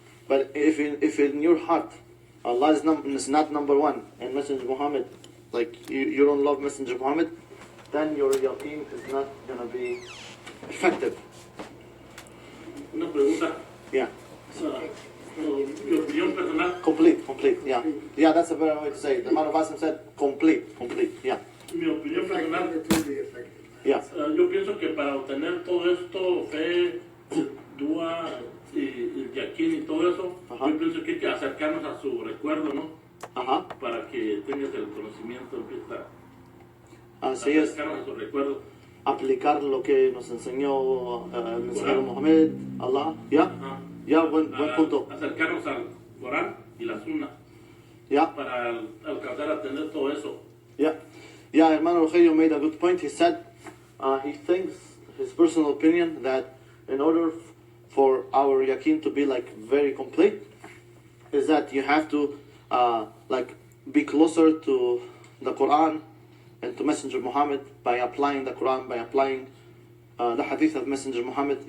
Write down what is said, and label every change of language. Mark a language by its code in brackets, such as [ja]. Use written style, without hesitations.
[en] But if in your heart Allah is not number one and Messenger Muhammad, like you don't love Messenger Muhammad, then your yakin is not gonna be effective. [es] Una pregunta. [en] Yeah. [es] Mi opinión personal. [en] Complete. Yeah, that's a better way to say it. The man of Asim said complete. Yeah. [es] Mi opinión personal. [en] Yeah. [es] Yo pienso que para obtener todo esto, fe, dua y el yakin y todo eso, Ajá. yo pienso que hay que acercarnos a su recuerdo, ¿no? Ajá. Para que tengas el conocimiento, empieza Así es. acercarnos a su recuerdo. Aplicar lo que nos enseñó el mensajero Muhammad, Allah. [en] Yeah. Ajá. Yeah, [es] buen punto. Acercarnos al Corán y la Sunna [en] Yeah. [es] para alcanzar a tener todo eso. [en] Yeah, hermano Rogelio made a good point. He said he thinks, his personal opinion, that in order for our yakin to be like very complete, is that you have to like be closer to the Quran and to Messenger Muhammad by applying the Quran, by applying the hadith of Messenger Muhammad.